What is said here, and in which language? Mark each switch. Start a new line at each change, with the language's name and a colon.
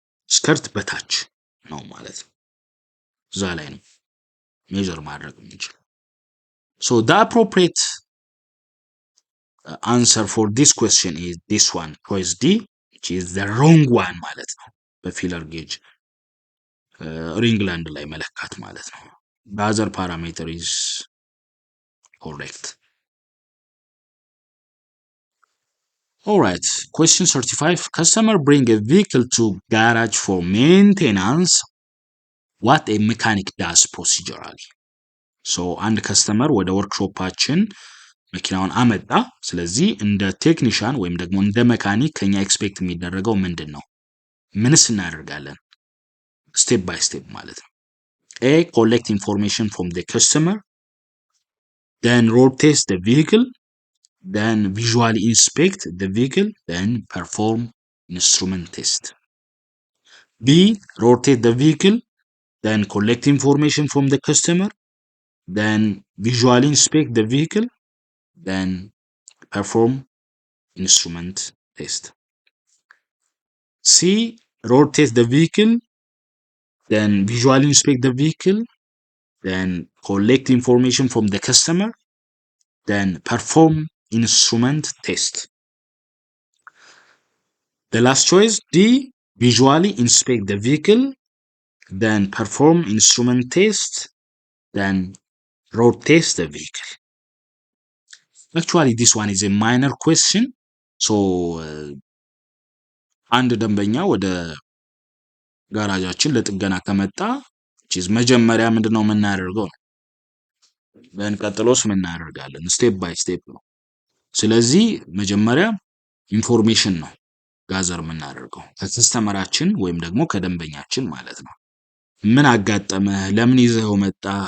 Amharic: ስከርት በታች ነው ማለት ነው፣ እዛ ላይ ነው ሜዥር ማድረግ የምንችለው።
English: so the appropriate answer for this question is this one, choice D, which is the wrong one
Amharic: ማለት ነው በፊለር ጌጅ ሪንግላንድ ላይ መለካት ማለት ነው።
English: the other parameter is correct. all right, question 35 customer bring a vehicle to garage for maintenance, what a mechanic does procedurally.
Amharic: so አንድ ከስተመር ወደ ወርክሾፓችን መኪናውን አመጣ። ስለዚህ እንደ ቴክኒሻን ወይም ደግሞ እንደ መካኒክ ከኛ ኤክስፔክት የሚደረገው ምንድን ነው? ምንስ እናደርጋለን? ስቴፕ ባይ ስቴፕ ማለት ነው።
English: A, collect information from the customer, then road test the vehicle, then visually inspect the vehicle, then perform instrument test. B, rotate the vehicle, then collect information from the customer, then visually inspect the vehicle, then perform instrument test. C, rotate the vehicle, then visually inspect the vehicle, then collect information from the customer, then perform instrument test. The last choice, D, visually inspect the vehicle, then perform instrument test, then road test the vehicle. Actually, this one is a minor question, so
Amharic: አንድ ደንበኛ ወደ ጋራጃችን ለጥገና ከመጣ መጀመሪያ ምንድነው የምናደርገው? ቀጥሎስ ምን እናደርጋለን? ስቴፕ ባይ ስቴፕ ነው። ስለዚህ መጀመሪያ ኢንፎርሜሽን ነው ጋዘር የምናደርገው ከከስተመራችን ወይም ደግሞ ከደንበኛችን ማለት ነው። ምን አጋጠመህ? ለምን ይዘኸው መጣ?